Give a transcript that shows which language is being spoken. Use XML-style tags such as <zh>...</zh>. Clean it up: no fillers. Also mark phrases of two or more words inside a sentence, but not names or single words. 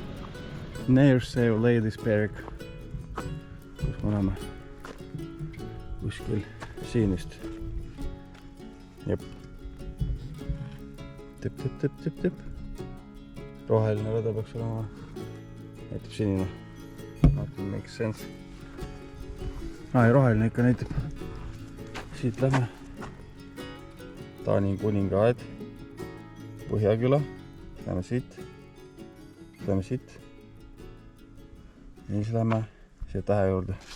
<et>Nearsail Ladies Park. Kus me oleme? Kuskil siin vist. Jep. Tip. Roheline rada peaks olema. Näitab sinine.</et> <en>Nothing makes sense.</en> <et>Ei, roheline ikka näitab. Siit lähme. Taani kuningaed. Põhjaküla. Lähme siit. Lähme siit. Ja siis lähme siia tähe juurde.</et>